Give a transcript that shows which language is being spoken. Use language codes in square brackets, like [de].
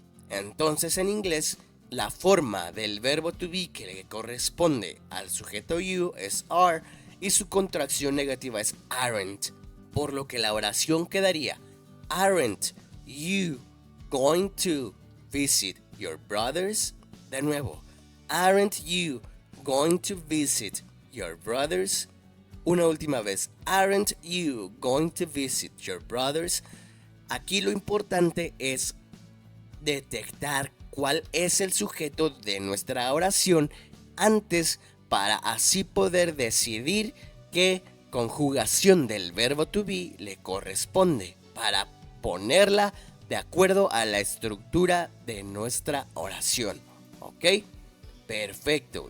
[es] Entonces en inglés, la forma del verbo to be que le corresponde al sujeto you es are y su contracción negativa es aren't, por lo que la oración quedaría [en] aren't you going to visit your brothers? [es] De nuevo, [en] aren't you going to visit your brothers? [es] Una última vez, [en] aren't you going to visit your brothers? [es] Aquí lo importante es detectar cuál es el sujeto de nuestra oración antes para así poder decidir qué conjugación del verbo to be le corresponde para ponerla de acuerdo a la estructura de nuestra oración. ¿Ok? Perfecto.